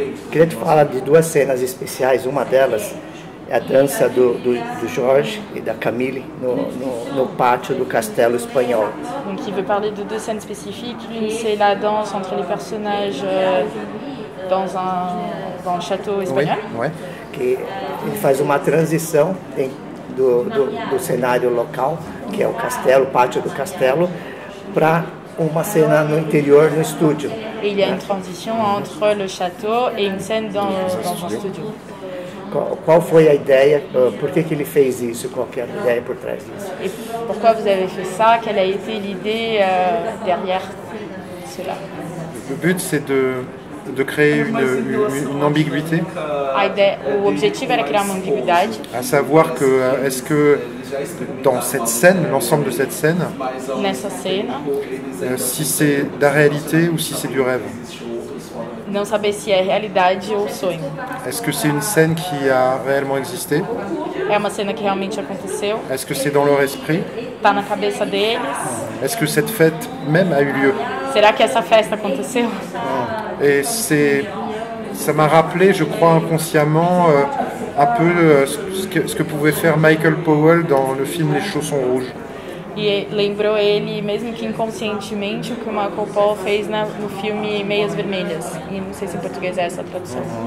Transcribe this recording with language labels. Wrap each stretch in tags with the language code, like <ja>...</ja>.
<pt>Queria te falar de duas cenas especiais. Uma delas é a dança do Jorge e da Camille no pátio do Castelo Espanhol.</pt> <fr>Donc il veut parler de deux scènes spécifiques. L'une, c'est la danse entre les personnages dans le château espagnol. Oui, ouais.</fr> <pt>Que ele faz uma transição do cenário local, que é o castelo, o pátio do castelo, para uma cena no interior, no estúdio.</pt> <fr>Et il y a une transition entre le château et une scène dans un studio.</fr> <pt>Qual foi a ideia? Por que ele fez isso? Qual que é a ideia por trás disso?</pt> <fr>Et pourquoi vous avez fait ça? Quelle a été l'idée derrière cela? Le but, c'est de créer une ambiguïté.</fr> <pt>O objetivo era criar uma ambiguidade.</pt> <fr>À savoir que, est-ce que dans cette scène, l'ensemble de cette scène,</fr> <pt>Nessa cena,</pt> <fr>si c'est de la réalité ou si c'est du rêve?</fr> <pt>não saber se é realidade ou sonho.</pt> <fr>Est-ce que c'est une scène qui a réellement existé?</fr> <pt>É uma cena que realmente aconteceu?</pt> <fr>Est-ce que c'est dans leur esprit?</fr> <pt>Tá na cabeça deles?</pt> <fr>Est-ce que cette fête même a eu lieu?</fr> <pt>Será que essa festa aconteceu?</pt> <fr>Et ça m'a rappelé, je crois inconsciemment, un peu ce que pouvait faire Michael Powell dans le film Les Chaussons Rouges.</fr> <pt>E lembrou ele, mesmo que inconscientemente, o que o Michael Paul fez no filme Meias Vermelhas. E não sei se em português é essa a tradução.</pt>